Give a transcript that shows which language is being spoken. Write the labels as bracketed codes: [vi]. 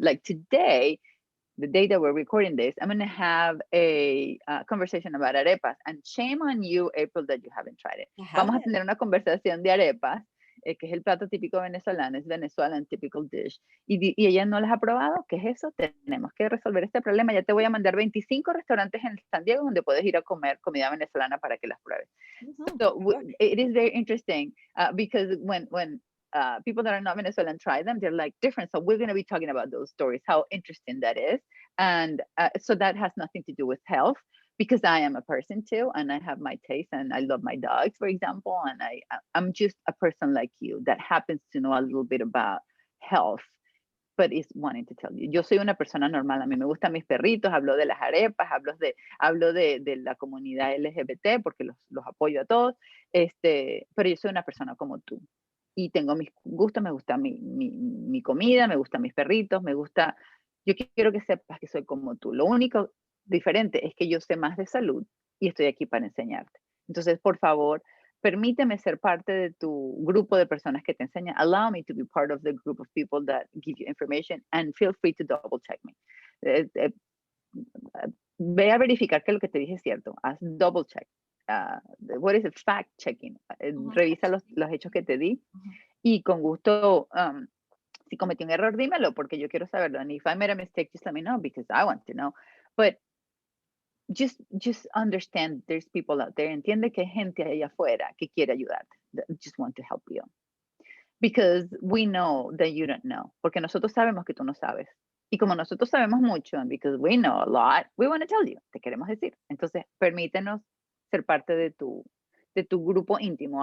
[en] Like today, the day that we're recording this, I'm going to have a conversation about arepas. And shame on you, April, that you haven't tried it. [es] Vamos a tener una conversación de arepas, que es el plato típico venezolano, es [en] Venezuelan typical dish. [es] Y ella no las ha probado. ¿Qué es eso? Tenemos que resolver este problema. Ya te voy a mandar 25 restaurantes en San Diego donde puedes ir a comer comida venezolana para que las pruebes. [en] So it is very interesting because when people that are not Venezuelan try them, they're like different. So we're going to be talking about those stories, how interesting that is. And so that has nothing to do with health because I am a person too, and I have my taste and I love my dogs, for example. And I'm just a person like you that happens to know a little bit about health, but is wanting to tell you. [es] Yo soy una persona normal. A mí me gustan mis perritos, hablo de las arepas, hablo de la comunidad LGBT porque los apoyo a todos. Pero yo soy una persona como tú. Y tengo mis gustos, me gusta mi comida, me gustan mis perritos, yo quiero que sepas que soy como tú. Lo único diferente es que yo sé más de salud y estoy aquí para enseñarte. Entonces, por favor, permíteme ser parte de tu grupo de personas que te enseñan. [en] Allow me to be part of the group of people that give you information and feel free to double check me. [es] Ve a verificar que lo que te dije es cierto. Haz double check. [en] What is it? Fact checking. [es] Revisa los hechos que te di y con gusto, si cometí un error, dímelo porque yo quiero saberlo. [en] And if I made a mistake, just let me know because I want to know. But just understand there's people out there. [es] Entiende que hay gente allá afuera que quiere ayudarte. [en] That just want to help you. Because we know that you don't know. [es] Porque nosotros sabemos que tú no sabes. Y como nosotros sabemos mucho, [en] and because we know a lot, we want to tell you. [es] Te queremos decir. Entonces, permítenos ser parte de tu grupo íntimo.